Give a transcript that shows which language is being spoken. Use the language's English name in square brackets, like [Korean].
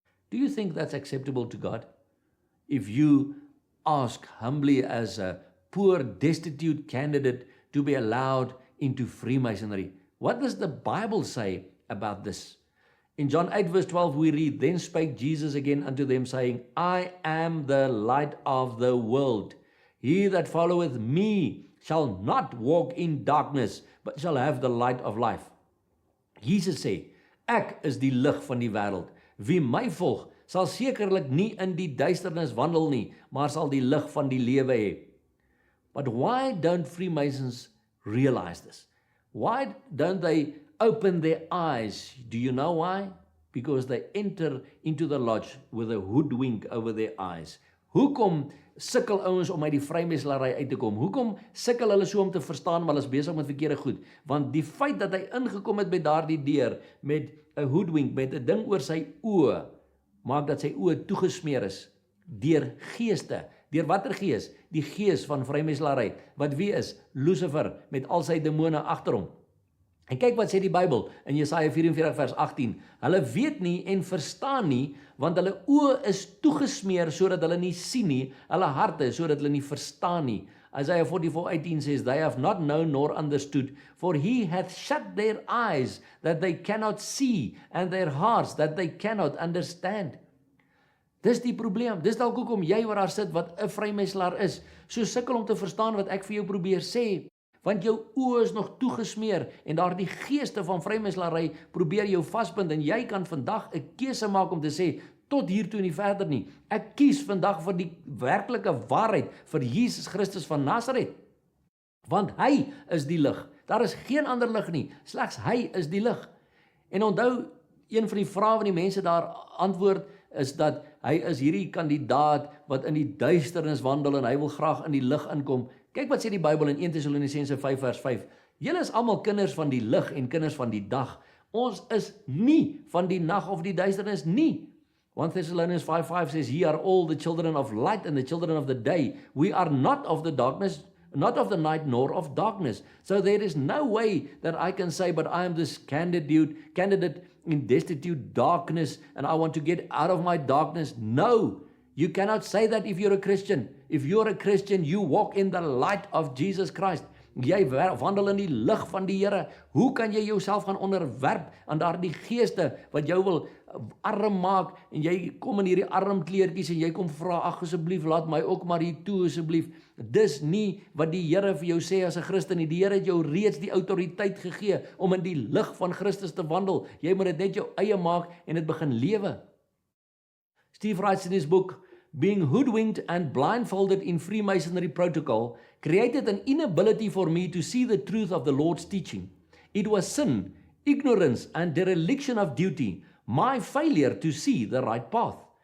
[English] Do you think that's acceptable to God? If you ask humbly as a poor, destitute candidate to be allowed into Freemasonry, what does the Bible say about this? In John 8 verse 12 we read, then spake Jesus again unto them, saying, I am the light of the world. He that followeth me shall not walk in darkness, but shall have the light of life. [Afrikaans] Jesus sê, ek is die lig van die wêreld. Wie my volg, sal sekerlik nie in die duisternis wandel nie, maar sal die lig van die lewe hê. [English] But why don't Freemasons realize this? Why don't they open their eyes? Do you know why? Because they enter into the lodge with a hoodwink over their eyes. [Afrikaans] Hoekom sukkel ouens om uit die vrymeselary uit te kom? Hoekom sukkel hulle so om te verstaan, maar hulle is besig met verkeerde goed? Want die feit dat hy ingekom het by daardie deur met 'n hoodwink, met 'n ding oor sy oë, maak dat sy oë toegesmeer is deur geeste, Deur watter gees? Die gees van vrymeslaery. Wat wie is? Lucifer met al sy demone agter hom. En kyk wat sê die Bybel in Jesaja 44 vers 18. Hulle weet nie en verstaan nie, want hulle oë is toegesmeer sodat hulle nie sien nie, hulle harte sodat hulle nie verstaan nie. [English] Isaiah 44:18 says, they have not known nor understood, for he hath shut their eyes that they cannot see, and their hearts that they cannot understand. [Afrikaans] Dis die probleem. Dis dalk hoekom jy waar daar sit wat 'n vrymeslaer is, so sukkel om te verstaan wat ek vir jou probeer sê. Want jou oë is nog toegesmeer en daardie geeste van vrymeslaery probeer jou vasbind en jy kan vandag 'n keuse maak om te sê tot hier toe en nie verder nie. Ek kies vandag vir die werklike waarheid vir Jesus Christus van Nasaret. Want hy is die lig. Daar is geen ander lig nie, slegs hy is die lig. En onthou, een van die vrae wat die mense daar antwoord is dat hy is hierdie kandidaat wat in die duisternis wandel en hy wil graag in die lig inkom. Kyk wat sê die Bybel in 1 Tessalonisense 5 vers 5. Julle is almal kinders van die lig en kinders van die dag. Ons is nie van die nag of die duisternis nie. [English] 1 Thessalonians 5:5 says, ye are all the children of light and the children of the day. We are not of the darkness, not of the night, nor of darkness. So there is no way that I can say, but I am this candidate in destitute darkness, and I want to get out of my darkness. No, you cannot say that if you're a Christian. If you're a Christian, you walk in the light of Jesus Christ. [Afrikaans] Jy wandel in die lig van die Here. Hoe kan jy jouself gaan onderwerp aan daardie geeste wat jou wil arm maak en jy kom in hierdie armkleertjies en jy kom vra, ag asseblief laat my ook maar hier toe asseblief. Dis nie wat die Here vir jou sê as 'n Christen nie. Die Here het jou reeds die autoriteit gegee om in die lig van Christus te wandel. Jy moet dit net jou eie maak en dit begin lewe. [English] Steve writes in his book, being hoodwinked and blindfolded in Freemasonry protocol created an inability for me to see the truth of the Lord's teaching. It was sin, ignorance, and dereliction of duty, my failure to see the right path.